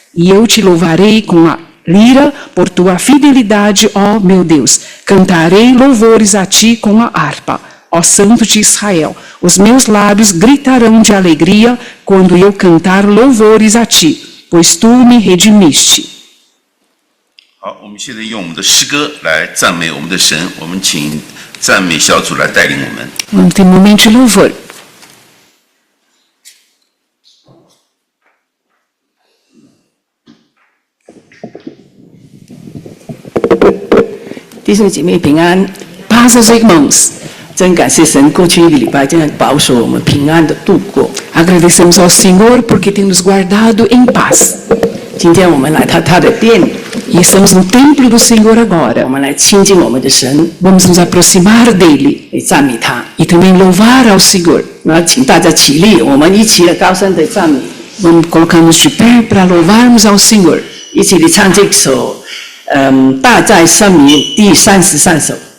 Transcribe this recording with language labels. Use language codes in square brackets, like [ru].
[pt] E eu te louvarei com a lira por tua fidelidade, ó meu Deus. Cantarei louvores a ti com a harpa, ó Santo de Israel. Os meus lábios gritarão de alegria quando eu cantar louvores a ti, pois tu me redimiste. [zh] 好，我们现在用我们的诗歌来赞美我们的神。我们请赞美小组来带领我们。 [pt] Vamos ter um momento de louvor. [zh] 弟兄姐妹平安， [pt] Paz aos irmãos. [zh] 真感谢神，过去一个礼拜真的保守我们平安的度过。 [pt] Agradecemos ao Senhor porque tem nos guardado em paz. [zh] 今天我们来到他的殿， [pt] E estamos no templo do Senhor [zh] 我 [pt] agora. [zh] 们来亲近我们的神， [pt] Vamos nos aproximar dele [zh] 来赞美他。 [pt] e também louvar ao Senhor. [zh] 那请大家起立，我们一起来高声的赞美， [pt] Vamos colocar-nos de pé para louvarmos ao Senhor. [zh] 一起来唱这首大在圣名第33首。